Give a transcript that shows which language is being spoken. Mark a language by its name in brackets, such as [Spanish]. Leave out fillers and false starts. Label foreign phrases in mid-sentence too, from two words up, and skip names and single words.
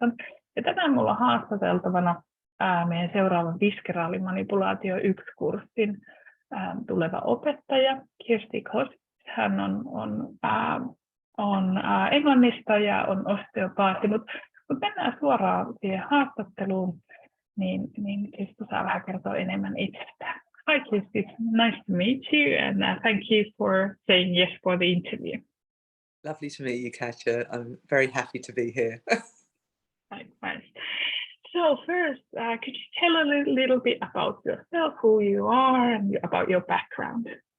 [Finnish] Ja tänään mulla on haastateltavana meidän seuraavan Viskeraalimanipulaatio 1-kurssin tuleva opettaja Kirstie Cousins. Hän on Englannista ja on osteopaatti, mutta mennään suoraan siihen haastatteluun, niin Kirstie saa vähän kertoa enemmän itsestään. [English] Hi, Kirstie. Nice to meet you, and thank you for saying yes for the interview. Lovely to meet you, Katja. I'm very happy to be here. Likewise. So first, could you tell a little bit about yourself, who you are, and about your background?